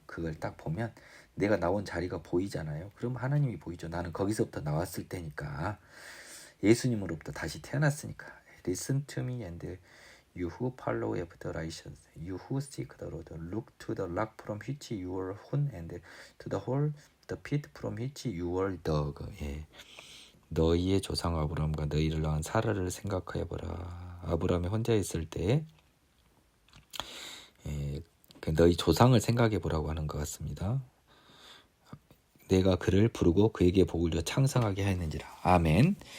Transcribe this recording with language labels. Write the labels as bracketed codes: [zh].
[ko] 그걸 딱 보면 내가 나온 자리가 보이잖아요. 그럼 하나님이 보이죠. 나는 거기서부터 나왔을 때니까. 예수님으로부터 다시 태어났으니까. [en] Listen to me and you who follow after righteousness, you who seek the Lord, look to the rock from which you were hewn, and to the hole, the pit from which you were dug. [ko] 너희의 조상 아브라함과 너희를 낳은 사라를 생각하여 보라. 아브라함이 혼자 있을 때 너희 조상을 생각해 보라고 하는 것 같습니다. 내가 그를 부르고 그에게 복을 줘 창성하게 하였는지라. 아멘.